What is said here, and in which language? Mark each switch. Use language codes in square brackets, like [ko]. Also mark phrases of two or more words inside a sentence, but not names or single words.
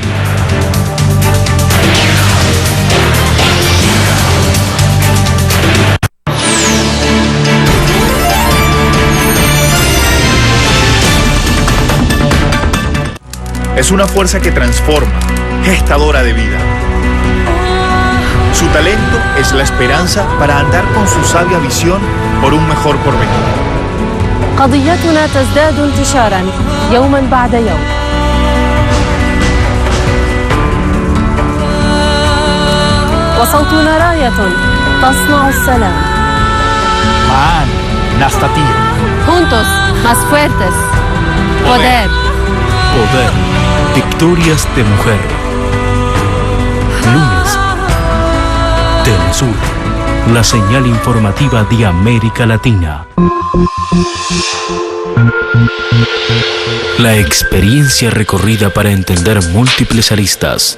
[es] Es una fuerza que transforma, gestadora de vida. Su talento es la esperanza para andar con su sabia visión por un mejor porvenir. [ar] قضيتنا تزداد انتشارا يوما بعد يوم. وصوتنا راية تصنع السلام. معاً نستطيع. [es] Juntos, más fuertes. Poder. Poder. Victorias de mujer. Lunes. Telesur. La señal informativa de América Latina. La experiencia recorrida para entender múltiples aristas.